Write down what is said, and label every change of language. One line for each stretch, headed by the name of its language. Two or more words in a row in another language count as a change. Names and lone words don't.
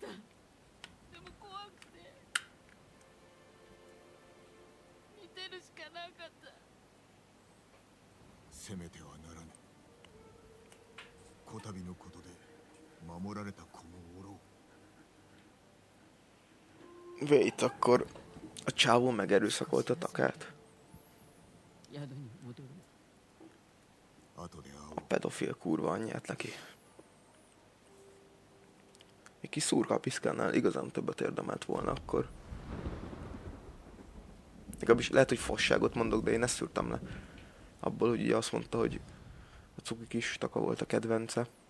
Japanese: でも怖くて見てるしかなかった。攻めてはならぬ。こたびのことで守られた子もおろう。
Hungarian: Wait, akkor a csávó megerőszakolta Takát.
Japanese: 宿に戻る。後で会おう。
Hungarian: A pedofil kurva anyját neki. Egy kis szurkapiszkánál igazán többet érdemelt volna akkor. Legalábbis lehet, hogy fasságot mondok, de én ezt szűrtem le. Abból, hogy ugye azt mondta, hogy a cuki kis Taka volt a kedvence.